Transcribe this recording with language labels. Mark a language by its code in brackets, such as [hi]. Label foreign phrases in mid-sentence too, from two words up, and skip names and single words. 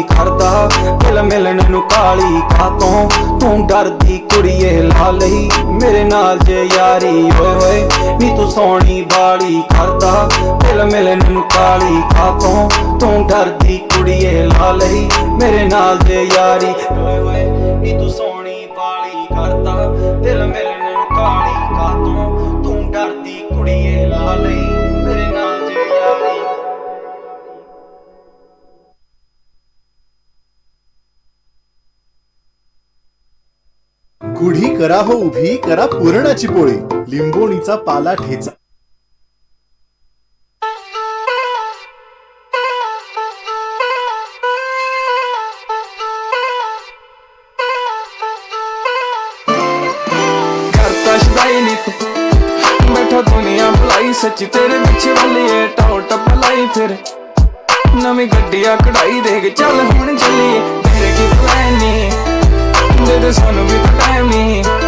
[pa] ਕਰਦਾ ਦਿਲ ਮਿਲਣ ਨੂੰ ਕਾਲੀ ਖਾਤੋਂ ਤੂੰ ਡਰਦੀ ਕੁੜੀਏ ਲਾ ਲਈ ਮੇਰੇ ਨਾਲ ਜੇ ਯਾਰੀ ਹੋਏ ਹੋਏ ਨੀ ਤੂੰ ਸੋਹਣੀ ਬਾਲੀ ਕਰਦਾ ਦਿਲ ਮਿਲਣ ਨੂੰ ਕਾਲੀ ਖਾਤੋਂ ਤੂੰ ਡਰਦੀ ਕੁੜੀਏ ਲਾ ਲਈ ਮੇਰੇ ਨਾਲ ਜੇ ਯਾਰੀ ਹੋਏ ਹੋਏ ਨੀ ਤੂੰ ਸੋਹਣੀ ਬਾਲੀ ਕਰਦਾ ਦਿਲ ਮਿਲਣ ਨੂੰ ਕਾਲੀ ਖਾਤੋਂ ਤੂੰ ਡਰਦੀ ਕੁੜੀਏ ਲਾ ਲਈ ਮੇਰੇ ਨਾਲ ਜੇ ਯਾਰੀ [mr] गुढी करा हो उभी करा पुरणाची पोळी लिंबोणीचा पाला ठेचा [pa] ਕਰਤਾ ਸ਼ਦਾਈ ਨੀ ਤੂੰ ਬੈਠਾ ਦੁਨੀਆ ਭੁਲਾਈ ਸੱਚੀ ਤੇਰੇ ਪਿੱਛੇ ਵੱਲੀਏ ਟੌਰ ਟੱਪ ਲਾਈ ਫਿਰ ਨਵੀਂ ਗੱਡੀਆਂ ਕਢਾਈ ਦੇਖ ਚੱਲ ਹੁਣ ਚੱਲੀਏ ਤੇਰੇ ਕੀ ਪਲਾਨ ਨੀ ਦੇ ਦੇ ਸਾਨੂੰ ਵੀ ਤਾਂ ਟਾਈਮ ਨੀ